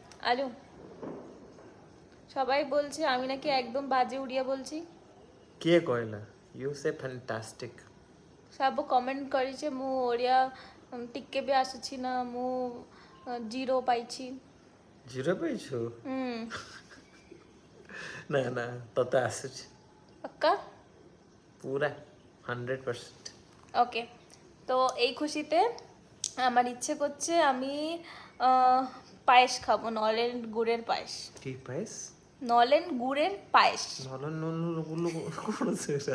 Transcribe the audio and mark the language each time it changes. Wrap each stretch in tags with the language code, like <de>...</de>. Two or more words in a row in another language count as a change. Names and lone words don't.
<bn>আলু সবাই বলছে আমি নাকি একদম বাজে উড়িয়া বলছি।</bn> <or>କିଏ କହିଲା?</or> <en>You say fantastic.</en> <or>ସବୁ କମେଣ୍ଟ କରିছে ମୁଁ ଓଡ଼ିଆ ଟିକେ ବି ଆସୁଛି ନା, ମୁଁ 0 ପାଇଛି। ଜିରୋ ପାଇଛୁ? ନା ନା ତତେ ଆସୁଛି</or> <bn>পক্কা? পুরা 100%। ওকে, তো এই খুশিতে আমার ইচ্ছে করছে আমি পায়েস খাবো, নলেন গুড়ের পায়েস। কি পায়েস? নলেন গুড়ের পায়েস। নলেন গুলো কোন সেটা?</bn>